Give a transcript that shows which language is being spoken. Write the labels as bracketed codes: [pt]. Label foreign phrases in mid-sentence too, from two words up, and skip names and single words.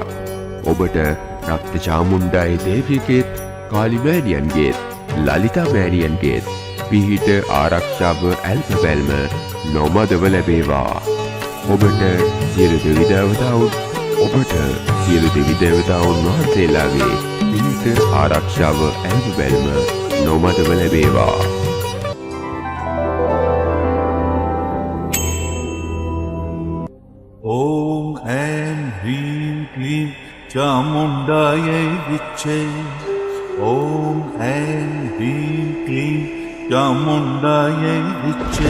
[si] ඔබට රක්ත චාමුණ්ඩායේ දේවියගේත් කාලිමෑණියන්ගේත් ලලිතා මෑණියන්ගේත් පිහිට ආරක්ෂාව ඇල්ම බැල්ම නොමදව ලැබේවා. ඔබට සියලු දෙවිදේවතාවුන් ඔබට සියලු දෙවිදේවතාවුන් වහන්සේලාගේ පිහිට ආරක්ෂාව ඇල්ම බැල්ම නොමදව ලැබේවා. [sa] ओम ऐं ह्रीं क्लीं चामुण्डायै विच्चे। ओम ऐं ह्रीं क्लीं चामुण्डायै विच्चे।